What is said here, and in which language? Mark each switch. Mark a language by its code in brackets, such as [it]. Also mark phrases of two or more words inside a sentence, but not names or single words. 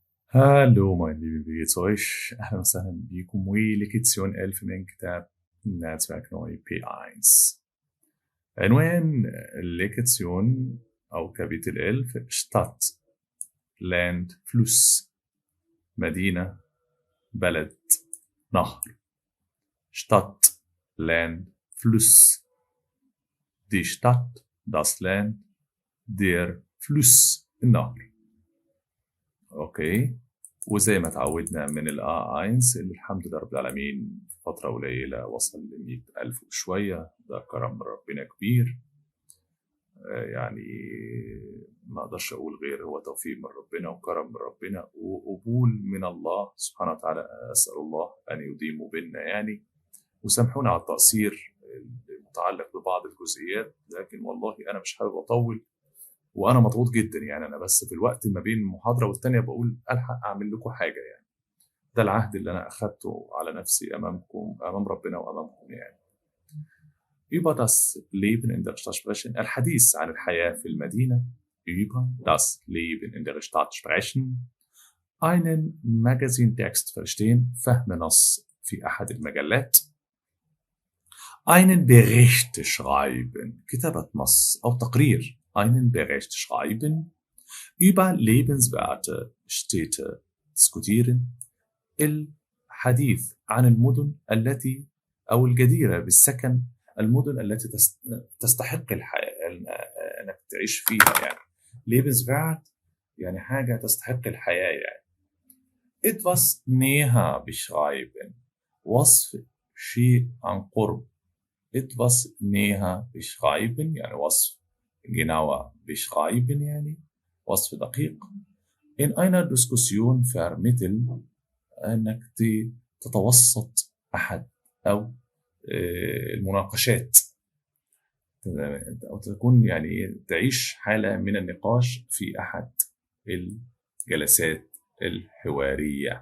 [de] Hallo, mein Lieben, wie geht's euch? [ar] أهلا وسهلا بيكم ولكيتسيون 1000 من كتاب Netzwerk neu P1. عنوان الليكتسيون أو كابيتل 11 [de] Stadt, Land, Fluss, [ar] مدينة، بلد، نهر. [de] Stadt, Land, Fluss. Die Stadt, das Land, der Fluss, [ar] النهر. أوكي. وزي ما تعودنا من A1 اللي الحمد لله رب العالمين في فترة قليلة وصل ل100,000 وشوية، ده كرم من ربنا كبير. يعني ما أقدرش أقول غير هو توفيق من ربنا وكرم من ربنا وقبول من الله سبحانه وتعالى. أسأل الله أن يديم بيننا يعني، وسامحونا على التقصير المتعلق ببعض الجزئيات، لكن والله أنا مش حابب أطول وانا مضغوط جدا يعني. انا بس في الوقت ما بين المحاضره والتانيه بقول الحق اعمل لكم حاجه يعني. ده العهد اللي انا اخدته على نفسي امامكم، امام ربنا وامامكم يعني. [de] über das Leben in der Stadt sprechen. [ar] الحديث عن الحياه في المدينه. [de] über das Leben in der Stadt sprechen. einen Magazintext verstehen. [ar] فهم نص في احد المجلات. [de] einen Bericht schreiben. [ar] كتابه نص او تقرير. [de] einen Bericht schreiben. über lebenswerte Städte diskutieren. [ar] الحديث عن المدن التي أو الجديرة بالسكن، المدن التي تستحق الحياة أنك تعيش فيها يعني. lebenswert يعني حاجة تستحق الحياة يعني. [de] etwas näher beschreiben. [ar] وصف شيء عن قرب. [de] etwas näher beschreiben [ar] يعني وصف [de] genauer beschreiben [ar] يعني وصف دقيق. [de] in einer Diskussion vermitteln [ar] أنك تتوسط أحد أو المناقشات، أو تكون يعني تعيش حالة من النقاش في أحد الجلسات الحوارية.